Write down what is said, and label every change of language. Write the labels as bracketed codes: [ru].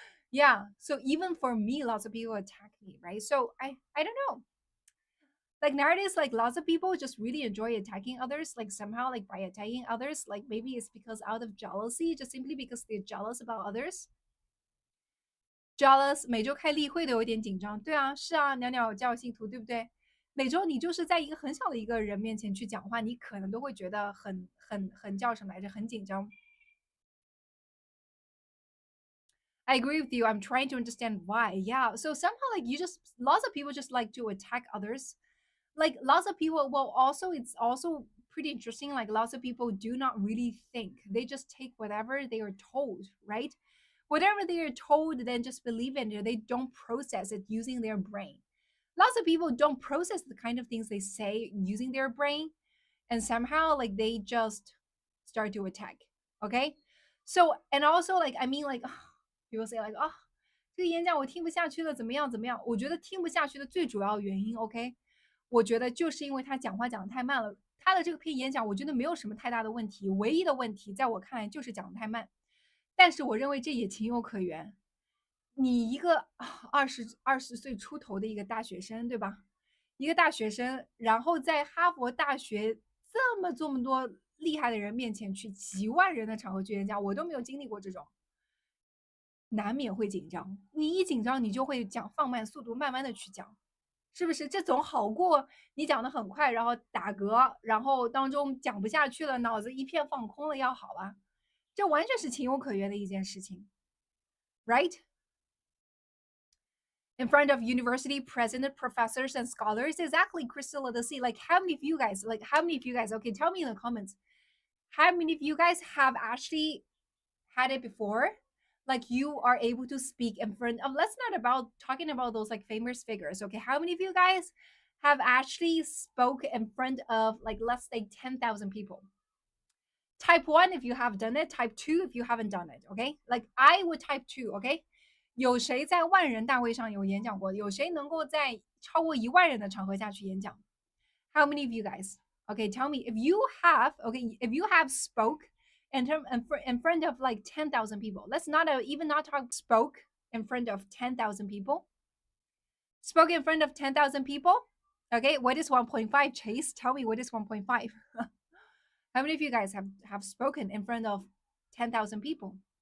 [en] Yeah, so even for me, lots of people attack me, right? So I don't know. Like nowadays, like lots of people just really enjoy attacking others. Like somehow, like by attacking others, like maybe it's because out of jealousy, just simply because they're jealous about others. [zh] Jealous 每周开例会都有点紧张，对啊，是啊，袅袅教信徒，对不对？每周你就是在一个很小的一个人面前去讲话，你可能都会觉得很叫什么来着，很紧张。 [en] I agree with you. I'm trying to understand why. Yeah. So somehow like you just lots of people just like to attack others. Like lots of people, well, also it's also pretty interesting. Like lots of people do not really think. They just take whatever they are told, right? Whatever they are told, then just believe in it. They don't process it using their brain. Lots of people don't process the kind of things they say using their brain, and somehow like they just start to attack. Okay. So and also like I mean like people say like [zh] 啊、这个演讲我听不下去了，怎么样怎么样？我觉得听不下去的最主要原因，OK，我觉得就是因为他讲话讲的太慢了。他的这个篇演讲，我觉得没有什么太大的问题，唯一的问题在我看来就是讲的太慢。但是我认为这也情有可原。你一个二十岁出头的一个大学生，对吧？一个大学生，然后在哈佛大学这么多厉害的人面前去几万人的场合去演讲，我都没有经历过这种。难免会紧张，你一紧张，你就会讲放慢速度，慢慢的去讲，是不是？这总好过你讲的很快，然后打嗝，然后当中讲不下去了，脑子一片放空了要好吧？这完全是情有可原的一件事情，right？ [en] in front of university president, professors, and scholars. Exactly, Crystal of the Sea. Like, how many of you guys, okay, tell me in the comments, how many of you guys have actually had it before? Like, you are able to speak in front of, let's not about talking about those like famous figures. Okay, how many of you guys have actually spoke in front of, like, let's say 10,000 people? Type 1 if you have done it, type 2 if you haven't done it. Okay, like I would type 2. [zh] Okay, 有谁在万人大会上有演讲过？有谁能够在超过1万人的场合下去演讲？ [en] How many of you guys? Okay, tell me if you have. Okay, if you have spoke in front of like 10,000 people. Let's not even not talk spoke in front of 10,000 people. Spoke in front of 10,000 people. Okay, what is 1.5? Chase, tell me what is 1.5. How many of you guys have spoken in front of 10,000 people?